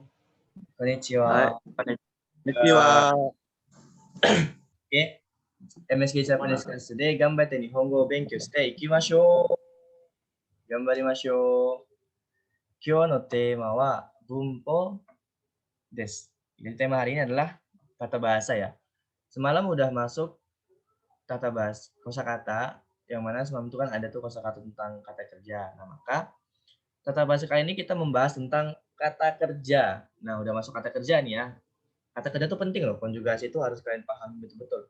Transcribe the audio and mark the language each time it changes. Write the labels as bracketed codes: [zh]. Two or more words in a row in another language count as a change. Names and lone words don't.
[ja] こんにちはい、は。こんにちは。 OK? MSK ジャパニーズクラスで頑張って日本語を勉強していきましょう。頑張りましょう。今日のテーマは文法です。 [id] Jadi tema hari ini adalah tata bahasa ya. Semalam udah masuk tata bahasa kosakata yang mana semalam itu kan ada tuh kosakata tentang kata kerja. Nah, maka tata bahasa kali ini kita membahas tentang kata kerja. Nah, udah masuk kata kerja nih ya. Kata kerja itu penting loh, konjugasi itu harus kalian paham betul-betul.